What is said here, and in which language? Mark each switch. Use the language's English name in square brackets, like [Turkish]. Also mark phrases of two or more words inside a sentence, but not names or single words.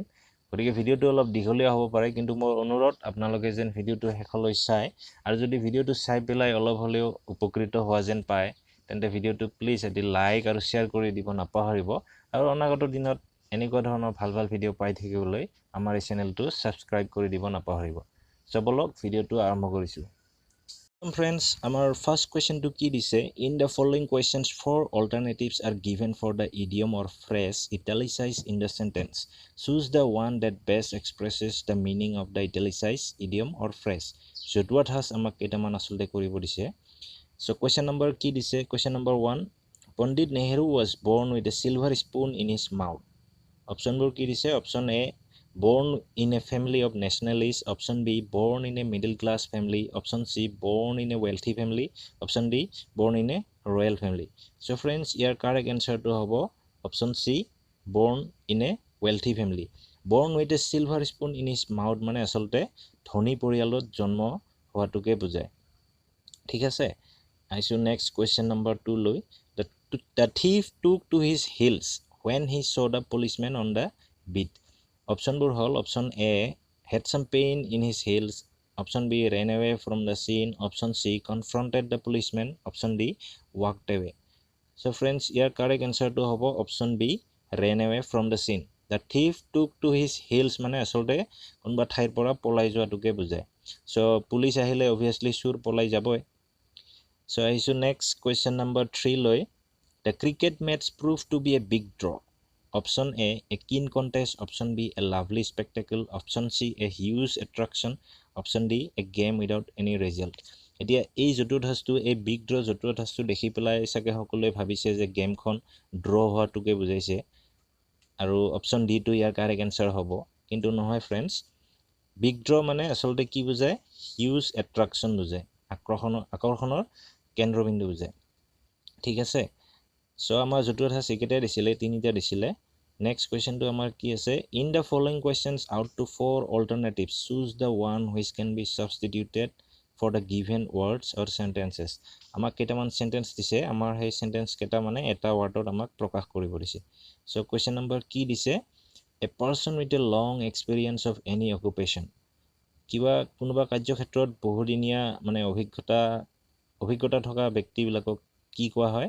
[Assamese] গতিকে ভিডিঅ'টো অলপ দীঘলীয়া হ'ব পাৰে, কিন্তু মোৰ অনুৰোধ আপোনালোকে যেন ভিডিঅ'টো শেষলৈ চাই, আৰু যদি ভিডিঅ'টো চাই পেলাই অলপ হ'লেও উপকৃত হোৱা যেন পায়, তেন্তে ভিডিঅ'টো প্লিজ এটি লাইক আৰু শ্বেয়াৰ কৰি দিব নাপাহৰিব। আৰু অনাগত দিনত এনেকুৱা ধৰণৰ ভাল ভিডিঅ' পাই থাকিবলৈ আমাৰ এই চেনেলটো সাবস্ক্ৰাইব কৰি দিব নাপাহৰিব। সো বলক ভিডিঅ'টো আৰম্ভ কৰিছোঁ। ফ্ৰেণ্ডছ, আমাৰ [English] first question [Assamese] কি দিছে? [English] in the following questions 4 alternatives are given for the idiom or phrase italicized in the sentence. Choose the one that best expresses the meaning of the italicized idiom or phrase. [Assamese] জতুৱা ঠাঁচ আমাক কেইটামান আচলতে কৰিব দিছে। [English] So question number [Assamese] কি দিছে? [English] Question number 1, Pandit Nehru was born with a silver spoon in his mouth. [Assamese] অপশনবোৰ কি দিছে? [English] option A, born in a family of nationalists. option B, born in a middle class family. option C, born in a wealthy family. option D, born in a royal family. So friends, [Assamese] ইয়াৰ [English] correct answer [Assamese] হ'ব [English] option C, born in a wealthy family. born with a silver spoon in his mouth [Assamese] মানে আচলতে ধনী পৰিয়ালত জন্ম হোৱাটোকে বুজায়। ঠিক আছে, আহিছোঁ [English] next question number [Assamese] 2 লৈ। [English] The thief took to his heels when he saw the policeman on the beat. [Assamese] অপশনবোৰ হ'ল [English] option A, had some pain in his heels. option B, ran away from the scene. option C, confronted the policeman. option D, walked away. So friends, [Assamese] ইয়াৰ [English] correct answer [Assamese] হ'ব [English] option B, ran away from the scene. The thief took to his heels [Assamese] মানে আচলতে কোনোবা ঠাইৰ পৰা পলাই যোৱাটোকে বুজায়। So পুলিচ আহিলে অবভিয়াছলি চোৰ পলাই যাবই। So আহিছোঁ [English] next question number [Assamese] 3 লৈ। [English] The cricket match proved to be a big draw. Option A, a keen contest. Option B, a lovely spectacle. Option C, a huge attraction. Option D, a game without any result. [Assamese] এতিয়া এই জতুৱা ঠাঁচটো, এই [English] big draw [Assamese] জতুৱা ঠাঁচটো দেখি পেলাই চাগে সকলোৱে ভাবিছে যে গেমখন ড্ৰ হোৱাটোকে বুজাইছে, আৰু [English] option D [Assamese] ইয়াৰ [English] correct answer [Assamese] হ'ব। কিন্তু নহয় ফ্ৰেণ্ডছ, [English] big draw [Assamese] মানে আচলতে কি বুজায়? [English] huge attraction [Assamese] বুজায়, আকৰ্ষণৰ কেন্দ্ৰবিন্দু বুজায়। ঠিক আছে, চ' আমাৰ জতুৱা ঠাঁচ এইকেইটাই দিছিলে, তিনিটা দিছিলে। [English] next question [Assamese] আমাৰ কি আছে? [English] in the following questions out to 4 alternatives, choose the one which can be substituted for the given words or sentences. [Assamese] আমাক কেইটামান চেণ্টেন্স দিছে, আমাৰ সেই চেণ্টেন্স কেইটা মানে এটা ৱাৰ্ডত আমাক প্ৰকাশ কৰিব দিছে। চ' [English] question number [Assamese] কি দিছে? [English] a person with a long experience of any occupation. [Assamese] কোনোবা কাৰ্যক্ষেত্ৰত বহুদিনীয়া মানে অভিজ্ঞতা থকা ব্যক্তিবিলাকক কি কোৱা হয়?